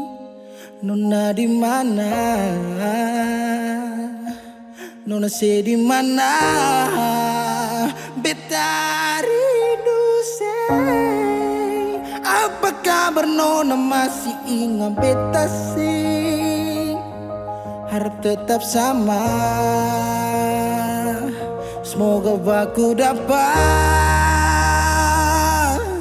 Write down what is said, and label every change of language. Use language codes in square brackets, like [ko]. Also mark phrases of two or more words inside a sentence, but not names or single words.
[abs] Nona di mana? Nona se di mana? Beta rindu say. Apa kabar Nona masih ingat beta sih? [id] Harap tetap sama. Semoga aku dapat.